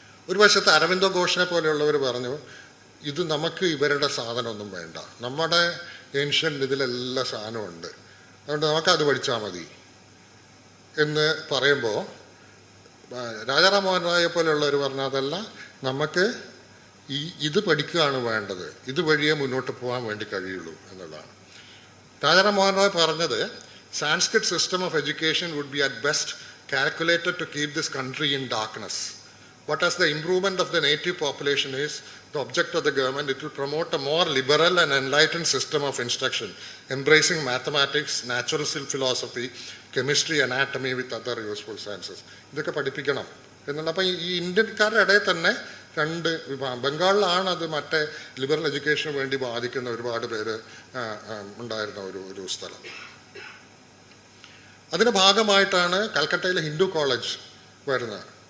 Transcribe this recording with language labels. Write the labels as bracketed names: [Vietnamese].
[Malayalam] ഒരു വശത്ത് അരവിന്ദോ ഘോഷിനെ പോലെയുള്ളവർ പറഞ്ഞു, ഇത് നമുക്ക് ഇവരുടെ സാധനമൊന്നും വേണ്ട, നമ്മുടെ ഏൻഷ്യൻ്റ് ഇതിലെല്ലാ സാധനവും ഉണ്ട്, അതുകൊണ്ട് നമുക്കത് പഠിച്ചാൽ മതി എന്ന് പറയുമ്പോൾ രാജാറാം മോഹൻ റോയെ പോലെയുള്ളവർ പറഞ്ഞാൽ അതല്ല, നമുക്ക് ഇത് പഠിക്കുകയാണ് വേണ്ടത്, ഇതുവഴിയേ മുന്നോട്ട് പോകാൻ വേണ്ടി കഴിയുള്ളൂ എന്നുള്ളതാണ്. രാജാറാം മോഹൻ റോയ് പറഞ്ഞത്, [English] Sanskrit system of education would be at best calculated to keep this country in darkness. What as the improvement of the native population is the object of the government, it will promote a more liberal and enlightened system of instruction, embracing mathematics, natural philosophy, chemistry, anatomy with other useful sciences. [Malayalam] ഇതൊക്കെ പഠിപ്പിക്കണം എന്നുള്ള. അപ്പം ഈ ഇന്ത്യക്കാരുടെ ഇടയിൽ തന്നെ രണ്ട് വിഭാഗം. ബംഗാളിലാണ് അത് മറ്റേ ലിബറൽ എഡ്യൂക്കേഷന് വേണ്ടി ബാധിക്കുന്ന ഒരുപാട് പേര് ഉണ്ടായിരുന്ന ഒരു സ്ഥലം. അതിൻ്റെ ഭാഗമായിട്ടാണ് കൽക്കട്ടയിൽ ഹിന്ദു കോളേജ് വരുന്നത്.